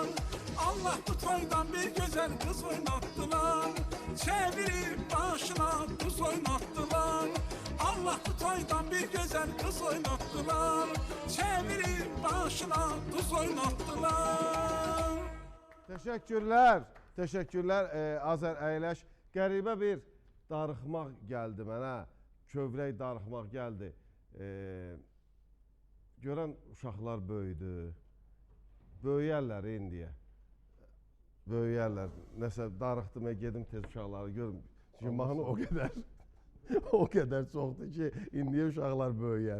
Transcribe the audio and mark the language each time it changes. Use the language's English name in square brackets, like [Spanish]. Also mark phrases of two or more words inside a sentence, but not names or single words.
[Turkish] Allah bu toydan bir güzel kız oynattılar. Çevirip başına tuz oynattılar. Allah bu toydan bir güzel kız oynattılar. Çevirip başına tuz oynattılar. Teşekkürler. Teşekkürler. [Azerbaijani] Azər əyləş. Qəribə bir darıxmaq gəldi mənə. Kövrək darıxmaq gəldi. Görən uşaqlar böyüdü. Böyüyərlər indiyə. Böyüyərlər. Nəsə darıxdım, gedim tez uşaqları görüm. Çünki mahnı o qədər o qədər çoxdur ki, indiyə uşaqlar böyüyər.